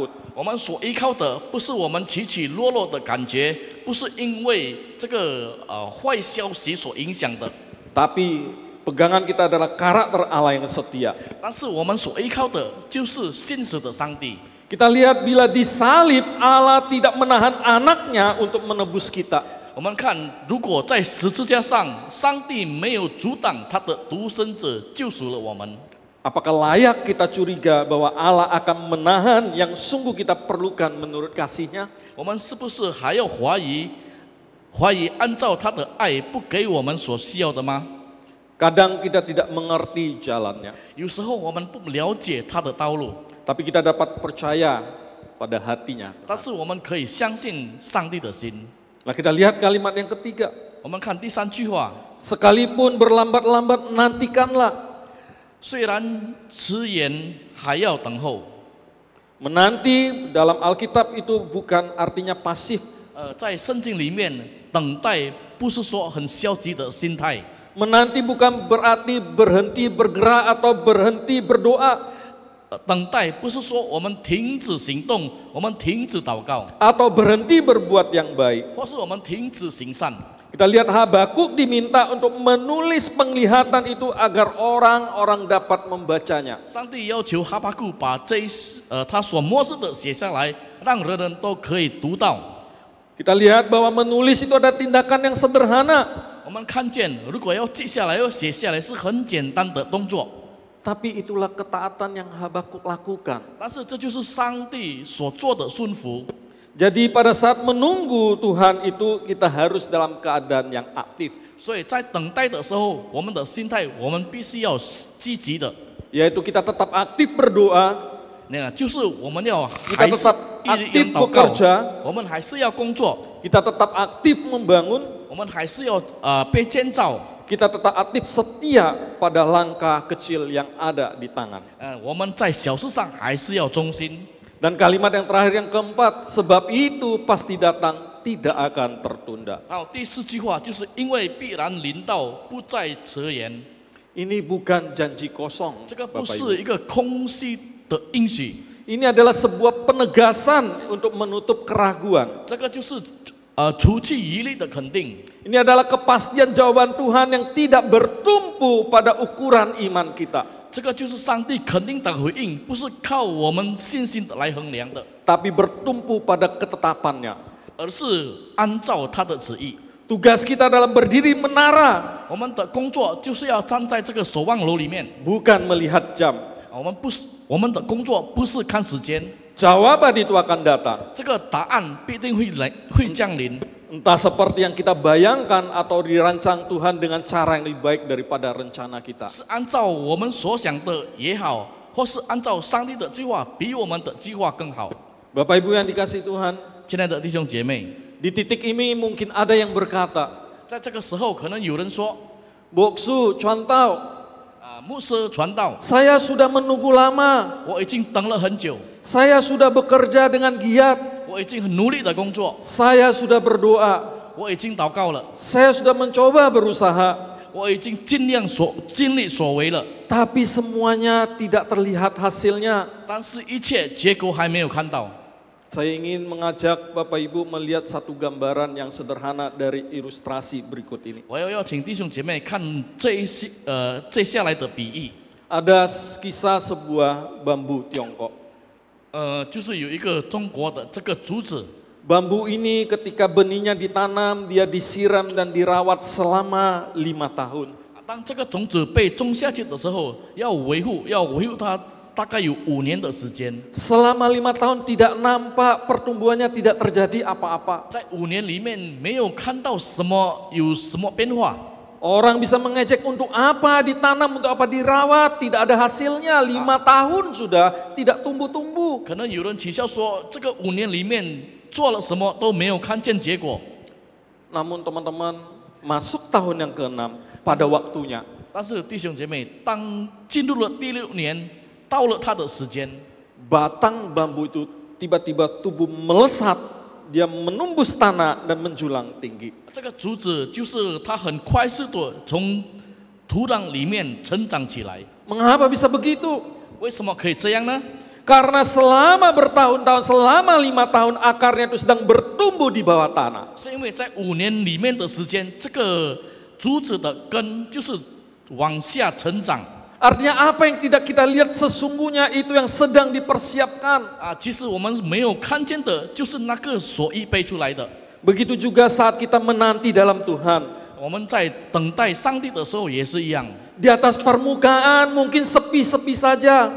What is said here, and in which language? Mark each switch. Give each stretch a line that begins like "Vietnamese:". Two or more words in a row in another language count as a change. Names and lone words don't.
Chinese: 我们所依靠的不是我们起起落落的感觉，不是因为这个坏消息所影响的。
Indonesian: Tapi pegangan kita adalah karakter Allah yang setia.
Chinese: 但是我们所依靠的就是信实的上帝。
Indonesian: Kita lihat bila disalib Allah tidak menahan anaknya untuk menebus kita.
Chinese: 我们看，如果在十字架上，上帝没有阻挡他的独生子救赎了我们，
Indonesian: Apakah layak kita curiga bahwa Allah akan menahan yang sungguh kita perlukan menurut kasih-Nya?
Chinese: 我们是不是还要怀疑按照他的爱不给我们所需要的吗？
Indonesian: Kadang kita tidak mengerti jalannya,
Chinese: 有时候我们不了解他的道路，
Indonesian: tapi kita dapat percaya pada hatinya.
Chinese: 但是我们可以相信上帝的心。
Indonesian: Nah, kita lihat kalimat yang ketiga.
Chinese: 我们看第3句话，
Indonesian: Sekalipun berlambat-lambat nantikanlah.
Chinese: 虽然迟延还要等候。
Indonesian: Menanti dalam Alkitab itu bukan artinya pasif.
Chinese: 在圣经里面，等待不是说很消极的心态。
Indonesian: Menanti bukan berarti berhenti bergerak atau berhenti berdoa.
Chinese: 等待不是说我们停止行动，我们停止祷告，
Indonesian: Atau berhenti berbuat yang baik.
Chinese: 或是我们停止行善。
Indonesian: Kita lihat Habakuk diminta untuk menulis penglihatan itu agar orang-orang dapat membacanya.
Chinese: 上帝要求哈巴谷把他所漠视的写下来，让人人都可以读到。
Indonesian: Kita lihat bahwa menulis itu ada tindakan yang sederhana.
Chinese: 我们看见，如果要记下来、要写下来，是很简单的动作。
Indonesian: Tapi itulah ketaatan yang Habakuk lakukan.
Chinese: 但是这就是上帝所做的顺服。
Indonesian: Jadi pada saat menunggu Tuhan itu kita harus dalam keadaan yang aktif.
Chinese: 所以在等待的时候，我们的心态，我们必须要积极的。
Indonesian: Yaitu kita tetap aktif berdoa.
Chinese: 那就是我们要
Indonesian: Kita
Chinese: 还是
Indonesian: tetap
Chinese: 一直
Indonesian: aktif
Chinese: 祷告，
Indonesian: bekerja.
Chinese: 我们还是要工作，
Indonesian: Kita tetap aktif membangun.
Chinese: 我们还是要被建造。
Indonesian: Kita tetap aktif setia pada langkah kecil yang ada di tangan.
Chinese: 我们在小事上还是要忠心。
Indonesian: Dan kalimat yang terakhir yang keempat, sebab itu pasti datang tidak akan tertunda.
Chinese: 然后第四句话就是因为必然临到，不再迟延。
Indonesian: Ini bukan janji kosong,
Chinese: 这个不
Indonesian: Bapak
Chinese: 是
Indonesian: Ibu.
Chinese: 一个空虚的应许，
Indonesian: Ini adalah sebuah penegasan untuk menutup keraguan.
Chinese: 这个就是除去疑虑的肯定。
Indonesian: Ini adalah kepastian jawaban Tuhan yang tidak bertumpu pada ukuran iman kita.
Chinese: 这个就是上帝肯定的回应，不是靠我们信心的来衡量的，
Indonesian: Tapi bertumpu pada ketetapannya.
Chinese: 而是按照他的旨意。
Indonesian: Tugas kita dalam berdiri menara,
Chinese: 我们的工作就是要站在这个守望楼里面，
Indonesian: bukan melihat jam.
Chinese: 我们的工作不是看时间，
Indonesian: Jawaban itu akan datang.
Chinese: 这个答案必定会降临。
Indonesian: Entah seperti yang kita bayangkan atau dirancang Tuhan dengan cara yang lebih baik daripada rencana kita.
Chinese: 是按照我们所想的也好，或是按照上帝的计划比我们的计划更好。
Indonesian: Bapak Ibu yang dikasihi Tuhan,
Chinese: 亲爱的弟兄姐妹，
Indonesian: di titik ini mungkin ada yang berkata,
Chinese: 在这个时候，可能有人说
Indonesian: Boksu, Cuantau,
Chinese: 牧师传道，
Indonesian: saya sudah menunggu lama.
Chinese: 我已经等了很久，
Indonesian: Saya sudah bekerja dengan giat.
Chinese: 我已经很努力的工作，
Indonesian: Saya sudah berdoa.
Chinese: 我已经祷告了，
Indonesian: Saya sudah mencoba berusaha.
Chinese: 我已经尽力所为了，
Indonesian: Tapi semuanya tidak terlihat hasilnya.
Chinese: 但是一切结果还没有看到。
Indonesian: Saya ingin mengajak Bapak Ibu melihat satu gambaran yang sederhana dari ilustrasi berikut ini.
Chinese: 我要请弟兄姐妹看接下来的比喻，
Indonesian: Ada kisah sebuah bambu Tiongkok.
Chinese: 就是有一个中国的这个竹子，
Indonesian: Bambu ini ketika benihnya ditanam, dia disiram dan dirawat selama 5 tahun.
Chinese: 当这个种子被种下去的时候，要维护它，大概有5年的时间。
Indonesian: Selama 5 tahun tidak nampak pertumbuhannya, tidak terjadi apa-apa.
Chinese: 在5年里面没有看到有什么变化。
Indonesian: Orang bisa mengejek untuk apa ditanam, untuk apa dirawat, tidak ada hasilnya. 5 tahun sudah tidak tumbuh-tumbuh.
Chinese: 可能有人取笑说，这个5年里面做了什么都没有看见结果。
Indonesian: Namun teman-teman, masuk tahun yang ke-6 pada waktunya.
Chinese: 但是弟兄姐妹，当进入了第6年，到了它的时间，
Indonesian: Batang bambu itu tiba-tiba tumbuh melesat, dia menembus tanah dan menjulang tinggi.
Chinese: 这个竹子就是它很快速的从土壤里面成长起来。
Indonesian: Mengapa bisa begitu?
Chinese: 为什么可以这样呢？
Indonesian: Karena selama bertahun-tahun, selama 5 tahun akarnya itu sedang bertumbuh di bawah tanah.
Chinese: 是因为在5年里面的时间，这个竹子的根就是往下成长。
Indonesian: Artinya apa yang tidak kita lihat sesungguhnya itu yang sedang dipersiapkan.
Chinese: 其实我们没有看见的，就是那个所预备出来的。
Indonesian: Begitu juga saat kita menanti dalam Tuhan.
Chinese: 我们在等待上帝的时候也是一样，
Indonesian: Di atas permukaan mungkin sepi-sepi saja.